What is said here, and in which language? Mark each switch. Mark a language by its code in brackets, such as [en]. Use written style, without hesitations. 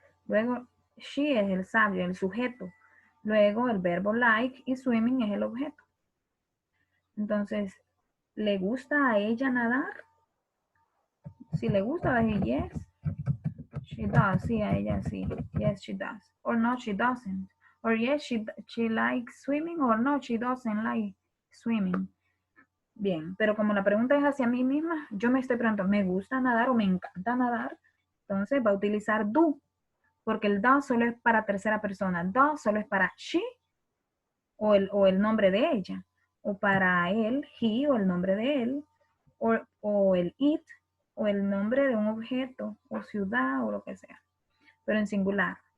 [es] Luego, she es el sabio, el sujeto. Luego, el verbo like y swimming es el objeto. Entonces, ¿le gusta a ella nadar? Si le gusta, va a decir yes. [en] She does. [es] Sí, a ella sí. [en] Yes, she does. Or no, she doesn't. Or yes, she likes swimming. Or no, she doesn't like swimming. [es] Bien, pero como la pregunta es hacia mí misma, yo me estoy preguntando, ¿me gusta nadar o me encanta nadar? Entonces va a utilizar do, porque el does solo es para tercera persona. Does solo es para she o el nombre de ella, o para él, he o el nombre de él, o el it o el nombre de un objeto o ciudad o lo que sea, pero en singular.